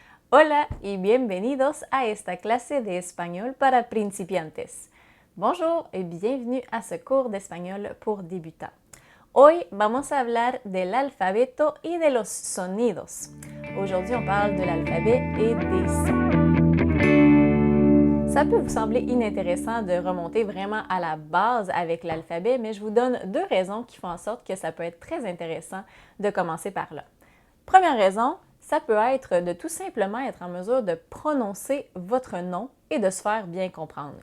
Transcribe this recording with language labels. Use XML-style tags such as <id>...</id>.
<es>Hola y bienvenidos a esta clase de español para principiantes.</es> <fr>Bonjour et bienvenue à ce cours d'espagnol pour débutants.</fr> <es>Hoy vamos a hablar del alfabeto y de los sonidos.</es> <fr>Aujourd'hui, on parle de l'alphabet et des sons. Ça peut vous sembler inintéressant de remonter vraiment à la base avec l'alphabet, mais je vous donne deux raisons qui font en sorte que ça peut être très intéressant de commencer par là. Première raison, ça peut être de tout simplement être en mesure de prononcer votre nom et de se faire bien comprendre.</fr>